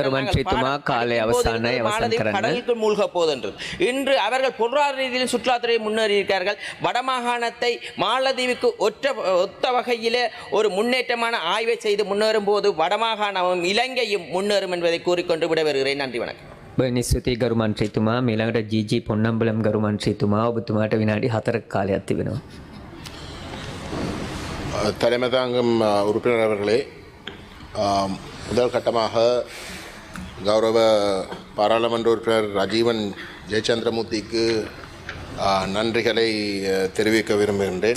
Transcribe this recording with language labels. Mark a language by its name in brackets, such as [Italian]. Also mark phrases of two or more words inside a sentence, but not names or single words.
[Tamil] கடலுக்கு மூழ்க போதென்றது. இன்று அவர்கள் பொருளாதார ரீதியில் சுற்றுலாத்துறை முன்னேறி இருக்கிறார்கள். வடமாகாணத்தை மாலத்தீவுக்கு ஒத்த வகையிலே ஒரு முன்னேற்றமான ஆய்வை செய்து முன்னேறும் போது வடமாகாணமும் இலங்கையும் முன்னேறும் என்பதை கூறிக்கொண்டு விட வருகிறேன். நன்றி, வணக்கம். [Sinhala] නිස්තුතියි ගරු මන්ත්‍රීතුමා. ඊළඟට ජී.ජී. පොන්නම්බලම් ගරු මන්ත්‍රීතුමා, ඔබතුමාට විනාඩි 4ක කාලයක් තිබෙනවා. [Tamil] தலைமை தாங்கும் உறுப்பினர் அவர்களே, முதல் கட்டமாக கௌரவ பாராளுமன்ற உறுப்பினர் ராஜீவன் ஜெயச்சந்திரமூர்த்திக்கு நன்றிகளை தெரிவிக்க விரும்புகின்றேன்.